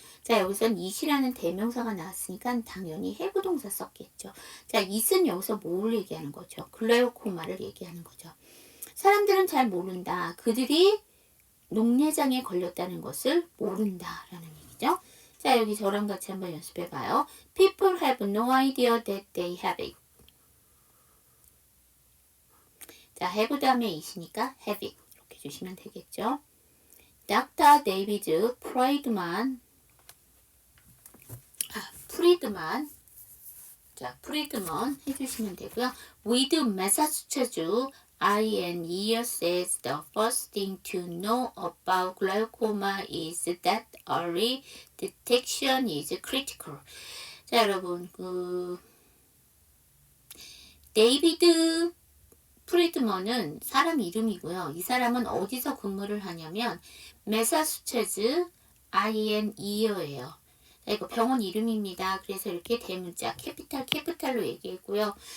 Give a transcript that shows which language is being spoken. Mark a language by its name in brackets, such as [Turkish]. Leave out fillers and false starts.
[Korean] 자, 여기서는 it이라는 대명사가 나왔으니까 당연히 have 동사 썼겠죠. 자, it은 여기서 뭘 얘기하는 거죠? 글라우코마를 얘기하는 거죠. 사람들은 잘 모른다. 그들이 녹내장에 걸렸다는 것을 모른다라는 얘기죠. 자, 여기 저랑 같이 한번 연습해봐요. [English] People have no idea that they have it. [Korean] 자, have 다음에 it이니까 [English] have it. [Korean] 이렇게 주시면 되겠죠. Dr. David Friedman. 자, 프리드먼 해주시면 되고요. [English] With Massachusetts INER says the first thing to know about glaucoma is that early detection is critical. [Korean] 자, 여러분, 데이비드 프리드먼은 사람 이름이고요. 이 사람은 어디서 근무를 하냐면 매사추세츠 INER예요. 이거 병원 이름입니다. 그래서 이렇게 대문자 캐피탈로 얘기했고요.